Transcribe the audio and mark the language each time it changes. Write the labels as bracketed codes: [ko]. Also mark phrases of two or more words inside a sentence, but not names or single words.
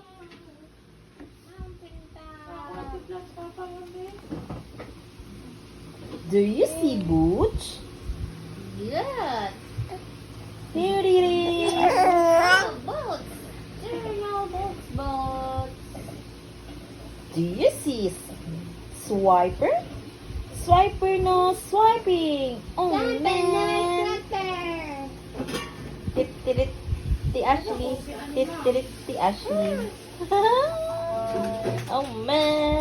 [en] Do you see Boots? Good. Here it is. Oh, boats. There are no boats, boats. Do you see Swiper? Swiper no swiping. Oh man. Tip tirit ti Ashley. Tip tirit ti Ashley. Oh man.